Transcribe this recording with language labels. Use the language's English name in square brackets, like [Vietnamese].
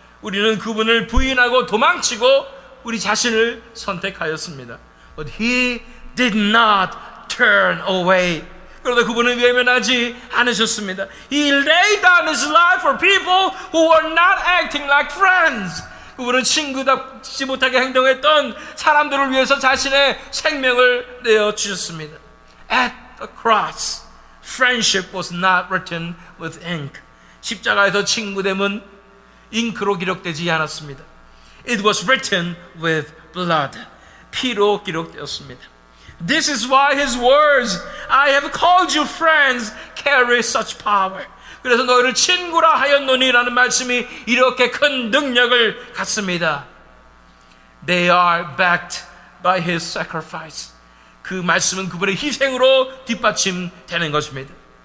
[Korean] 우리는 그분을 부인하고 도망치고 우리 자신을 선택하였습니다. [English] But he did not turn away. [Korean] 그러나 그분은 외면하지 않으셨습니다. [English] He laid down his life for people who were not acting like friends. [Korean] 그분은 친구답지 못하게 행동했던 사람들을 위해서 자신의 생명을 내어주셨습니다. [English] At the cross, friendship was not written with ink. [Korean] 십자가에서 친구됨은 잉크로 기록되지 않았습니다. [English] It was written with blood. [Korean] 피로 기록되었습니다. [English] This is why His words, I have called you friends, carry such power. [Korean] 그래서 너희를 친구라 하였노니라는 말씀이 이렇게 큰 능력을 갖습니다. [English] They are backed by His sacrifice. [Korean] 그 말씀은 그분의 희생으로 뒷받침되는 것입니다.